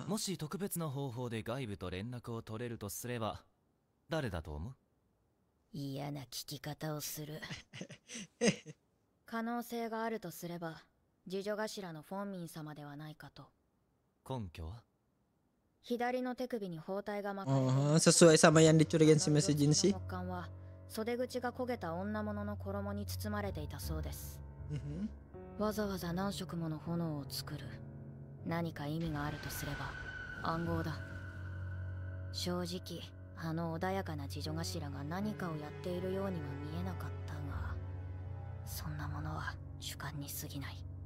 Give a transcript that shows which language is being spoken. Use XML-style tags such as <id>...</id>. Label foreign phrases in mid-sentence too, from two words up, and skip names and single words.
<ja>もし特別な方法で外部と連絡を取れるとすれば、誰だと思う？嫌な聞き方をする。可能性があるとすれば、次女頭のフォンミン様ではないかと。根拠は？左の手首に包帯が巻かれて、</ja> <id>sesuai sama yang dicurigain si Messi Jinsi.</id> <ja>木管は袖口が焦げた女物の衣に包まれていたそうです。わざわざ何色もの炎を作る。何か意味があるとすれば暗号だ。正直あの穏やかな次女頭が何かをやっているようには見えなかったが、そんなものは主観に過ぎない。</ja>